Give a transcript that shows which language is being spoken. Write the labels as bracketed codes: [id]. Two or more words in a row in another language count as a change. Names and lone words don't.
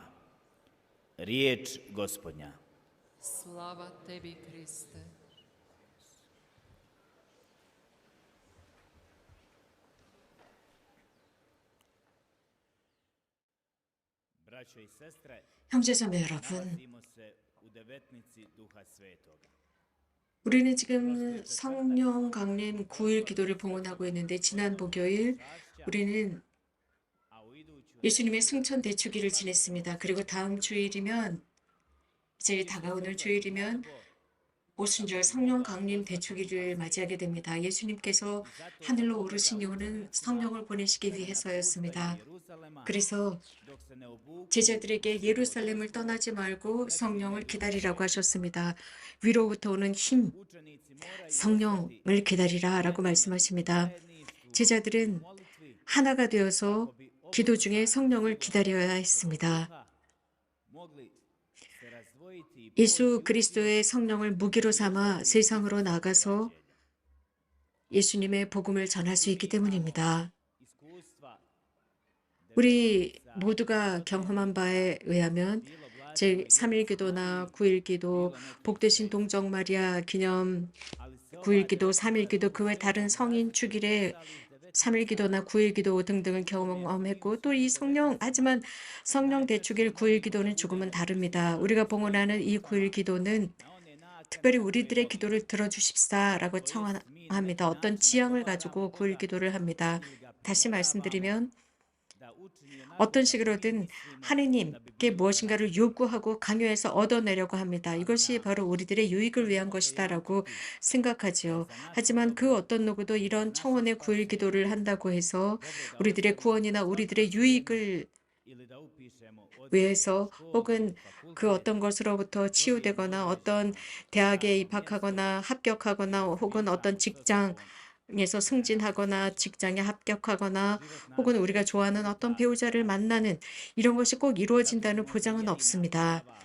[hr] Riječ Gospodnja. Slava tebi, Kriste. Braćo i sestre, [ko] 형제자매 여러분, [hr] nalazimo se u devetnici Duha Svetoga. [ko] 우리는 지금 성령 강림 9일 기도를 봉헌하고 있는데 지난 목요일 우리는 [hr] A u iduću [ko] 예수님의 승천 대축일을 지냈습니다. 그리고 다음 주일이면 이제 다가오는 주일이면 오순절 성령 강림 대축일을 맞이하게 됩니다. 예수님께서 하늘로 오르신 이유는 성령을 보내시기 위해서였습니다. 그래서 [hr] dok se ne obuku [ko] 제자들에게 예루살렘을 떠나지 말고 성령을 기다리라고 하셨습니다. 위로부터 오는 힘, [hr] učenici moraju [ko] 성령을 기다리라라고 말씀하십니다. 제자들은 [hr] molitvi [ko] 하나가 되어서 기도 중에 성령을 기다려야 했습니다. [hr] mogli se razdvojiti i [ko] 예수 그리스도의 성령을 무기로 삼아 세상으로 나가서 예수님의 복음을 전할 수 있기 때문입니다. [hr] iskustva [ko] 우리 모두가 경험한 바에 의하면 제3일 기도나 9일 기도, 복되신 동정 마리아 기념 [hr] ali se [ko] 9일 기도, 3일 기도, 그 외 다른 성인 축일에 3일 기도나 9일 기도 등등을 경험했고 또 이 하지만 성령 대축일 9일 기도는 조금은 다릅니다. 우리가 봉헌하는 이 9일 기도는 [hr] na one načine [ko] 특별히 우리들의 기도를 들어주십사라고 청합니다. 어떤 지향을 가지고 9일 기도를 합니다. 다시 말씀드리면 [hr] da učini onako [ko] 어떤 식으로든 하느님께 무엇인가를 요구하고 강요해서 얻어내려고 합니다. 이것이 바로 우리들의 유익을 위한 것이다라고 생각하지요. 하지만 그 어떤 누구도 이런 청원의 9일 기도를 한다고 해서 우리들의 구원이나 우리들의 유익을 [hr] ili da upišemo od [ko] 위해서 혹은 그 어떤 것으로부터 치유되거나 어떤 대학에 입학하거나 합격하거나 혹은 어떤 직장에서 승진하거나 직장에 합격하거나 혹은 우리가 좋아하는 어떤 배우자를 만나는 이런 것이 꼭 이루어진다는 보장은 없습니다.